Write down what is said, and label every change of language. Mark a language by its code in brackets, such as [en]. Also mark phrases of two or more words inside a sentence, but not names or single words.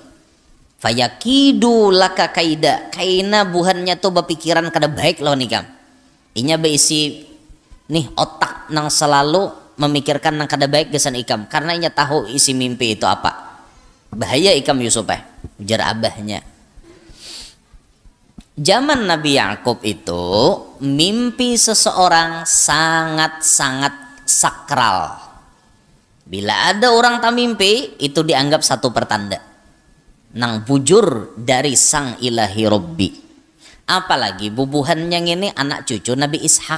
[ar] فيكيدوا لك كيدا, [bjn] kaina buhannya tuh berpikiran kada baik lawan ikam. Inya beisi nih otak nang selalu memikirkan nang kada baik gesan ikam, karena inya tahu isi mimpi itu apa. Bahaya ikam Yusuf ujar abahnya. [id] Zaman Nabi Ya'qub itu mimpi seseorang sangat-sangat sakral. [bjn] Bila ada orang tak mimpi, itu dianggap satu pertanda nang bujur dari sang ilahi Robbi. Apalagi bubuhan yang ini anak cucu Nabi Ishak.